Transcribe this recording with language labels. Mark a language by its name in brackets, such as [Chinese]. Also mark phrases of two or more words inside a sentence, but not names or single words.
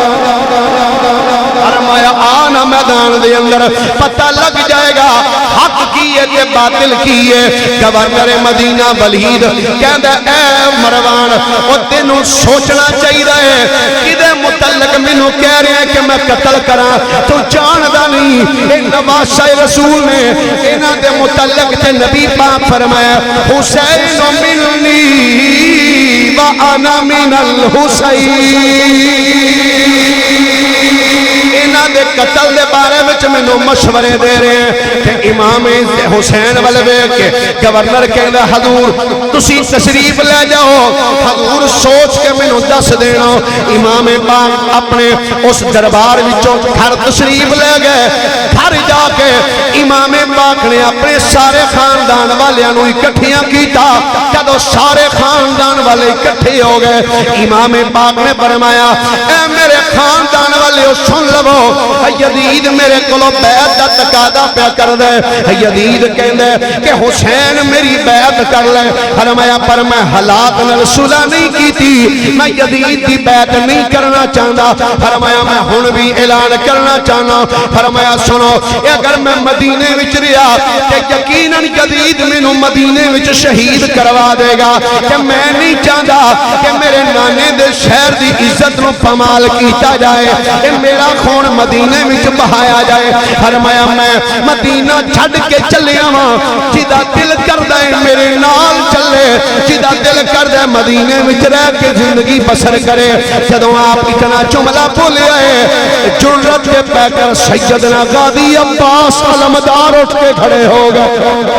[Punjabi] فرمایا آنا میدان دے اندر پتہ لگ جائے گا حق کیے تے باطل کیے گورنر مدینہ ولید کہندہ اے مروان وہ تینوں سوچنا چاہی رہے کدے متعلق منو کہہ رہے ہیں کہ میں قتل کرا تو جاندہ نہیں اے نواسہ رسول نے انہاں دے متعلق تے نبی پاک فرمایا [Arabic] حسین منی وَأَنَا مِنَ الْحُسَيْنِ [Punjabi] انہاں دے قتل دے بارے وچ مینوں مشورے دے رہے ہیں کہ امام حسین والے ویکھ کے گورنر کہندا حضور تسی تشریف لے جاؤ حضور سوچ کے مینوں دس دینا امام پاک اپنے اس دربار وچوں گھر تشریف لے گئے گھر جا کے امام پاک نے اپنے سارے خاندان والیاں نوں اکٹھیاں کیتا جدوں سارے خاندان والے اکٹھے ہو گئے امام پاک نے فرمایا اے میرے خاندان والے سن لو یزید میرے کلو بیعت دا تقاضا پیا کر دے یزید کہندے کہ حسین میری بیعت کر لے فرمایا پر میں حالات نال صلح نہیں کیتی میں یزید دی بیعت نہیں کرنا چاہتا فرمایا میں ہن بھی اعلان کرنا چاہنا فرمایا سنو اگر میں مدینے وچ رہیا کہ یقیناً یزید مینوں مدینے وچ شہید کروا دے گا [Urdu] کہ میں نہیں چاہتا کہ [Punjabi] میرے نانے دے شہر دی عزت نو پامال کیتا جائے کہ میرا خون مدینے وچ بہایا جائے فرمایا میں مدینہ چھڈ کے چلیا ہاں جدا دل کردا ہے میرے نال چلے جدا دل کردا ہے مدینے وچ رہ کے زندگی بسر کرے جدوں آپ اتنا جملہ بولے آئے جرت کے پہ کر سیدنا غازی عباس علمدار اٹھ کے کھڑے ہو گئے